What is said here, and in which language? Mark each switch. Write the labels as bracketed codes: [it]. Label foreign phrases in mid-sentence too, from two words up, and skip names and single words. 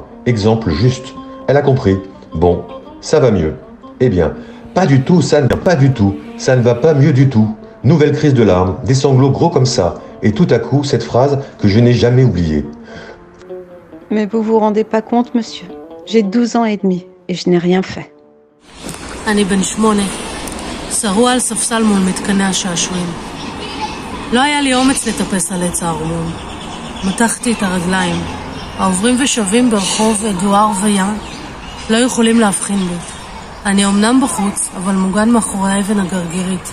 [fr] Exemple juste. Elle a compris. Bon, ça va mieux. Eh bien, pas du tout, ça ne va pas mieux du tout. Nouvelle crise de larmes, des sanglots gros comme ça, et tout à coup, cette phrase que je n'ai jamais oubliée. Mais vous vous rendez pas compte, monsieur? J'ai 12 ans et demi, et je n'ai rien fait. [he] אני בן 8, שרוע על ספסל מול מתקני השעשועים. לא היה לי אומץ לטפס על עץ הארמון. מתחתי את הרגליים. העוברים ושבים ברחוב אדואר וים לא יכולים להבחין בי. אני אומנם בחוץ, אבל מוגן מאחורי האבן הגרגירית.